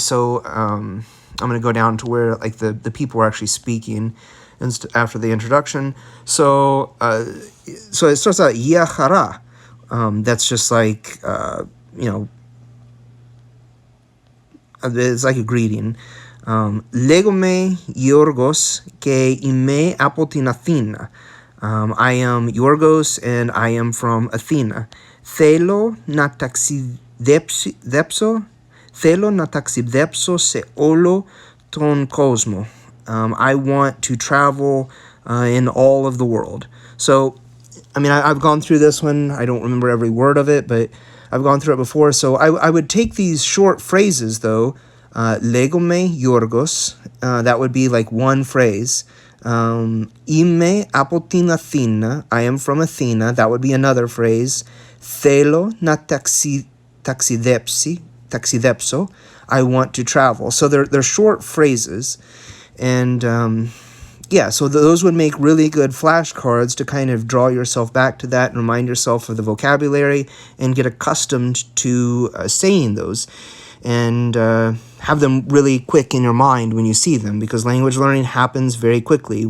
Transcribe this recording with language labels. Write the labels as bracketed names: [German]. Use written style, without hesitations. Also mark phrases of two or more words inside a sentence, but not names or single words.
[English] So I'm going to go down to where the people are actually speaking after the introduction. So it starts out Yahara. That's just like, it's like a greeting. [Greek] Λέγομαι Yorgos και είμαι από την Αθήνα. [English] I am Yorgos and I am from Athena. [Greek] Θέλω να ταξιδέψω σε όλο τον κόσμο. [English] I want to travel in all of the world. So, I've gone through this one. I don't remember every word of it, but I've gone through it before. So I would take these short phrases, though. [Greek] Λέγομαι Yorgos. [English] That would be like one phrase. [Greek] Είμαι από την Αθήνα. [English] I am from Athena. That would be another phrase. [Greek] Θέλω να ταξιδέψω. [English] I want to travel. So they're short phrases. And so those would make really good flashcards to kind of draw yourself back to that and remind yourself of the vocabulary and get accustomed to saying those. And have them really quick in your mind when you see them, because language learning happens very quickly.